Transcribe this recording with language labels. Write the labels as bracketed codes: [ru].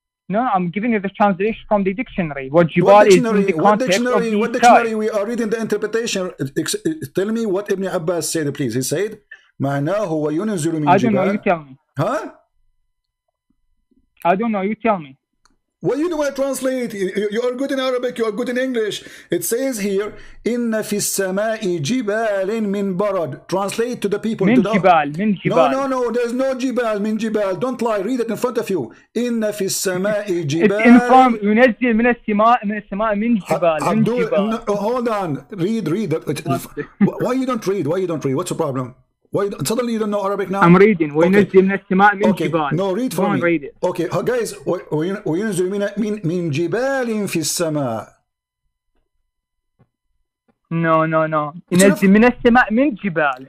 [en] No, I'm giving you the translation from the dictionary. What jibal is in the context of the What dictionary? We are reading the interpretation. Tell me what Ibn Abbas said, please. He said [ar] معناه وينزل من جبال. [en] I don't know, you tell me. Huh? I don't know, you tell me. Well, you don't want to translate. You are good in Arabic, you are good in English. It says here, [ar] إِنَّ فِي السَّمَاءِ جِبَالٍ مِّن بَرَدٍ. [en] Translate to the people. [ar] من جبال. [en] No, there's no [ar] جبال, من جبال. [en] Don't lie, read it in front of you. [ar] إِنَّ فِي السَّمَاءِ جِبَالٍ. [en] It's in front, [ar] ينزل من السماء من جبال. [en] Hold on, read. Why you don't read? What's the problem? Why suddenly you don't know Arabic now? I'm reading. [ar] وينزل من السماء من جبال. [en] No, read for me. Read it. Okay, guys. [ar] وينزل من جبال في السماء. [en] No. [ar] ينزل من السماء من جبال.